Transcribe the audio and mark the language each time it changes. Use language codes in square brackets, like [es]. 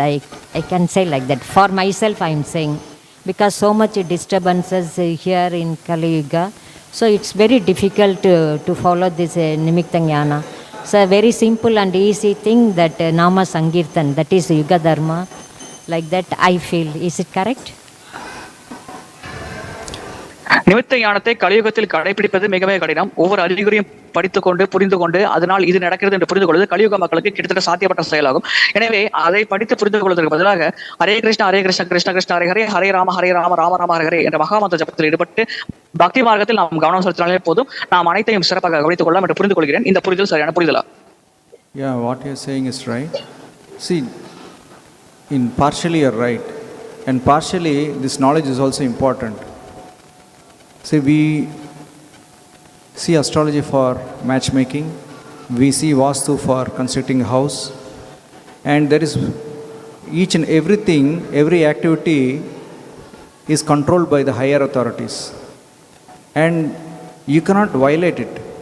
[en] I can say like that. For myself I am saying, because so much disturbances here in Kali Yuga. So it's very difficult to follow this Nimitta Jnana. It's a very simple and easy thing that Nama Sankirtan, that is Yuga Dharma. Like that I feel. Is it correct? [ta] நிமித்த ஞானத்தை கலியுகத்தில் கடைபிடிப்பது மிகவே கடினம். ஒவ்வொரு அறிகுறியும் படித்துக்கொண்டு புரிந்து கொண்டு அதனால் இது நடக்கிறது என்று புரிந்து கொள்வது கலியுக மக்களுக்கு கிட்டத்தட்ட சாத்தியப்பட்ட செயலாகும். எனவே அதை படித்து புரிந்து கொள்வதற்கு பதிலாக ஹரே கிருஷ்ணா கிருஷ்ண கிருஷ்ண ஹரே ஹரே, ஹரே ராம ராம ராம ஹரே ஹரே என்ற மகாமந்திர ஜபத்தில் ஈடுபட்டு பக்தி மார்க்கத்தில் நாம் கவனம் செலுத்தினாலே போதும், நாம் அனைத்தையும் சிறப்பாக கவனித்துக் கொள்ளலாம் என்று புரிந்து கொள்கிறேன். இந்த புரிதல் சரியான புரிதலா? [en] Yeah, what you are saying is right. See, in partially you are right, and partially this knowledge is also important. See, we see astrology for matchmaking, we see Vastu for constructing a house, and there is each and everything, every activity is controlled by the higher authorities, and you cannot violate it.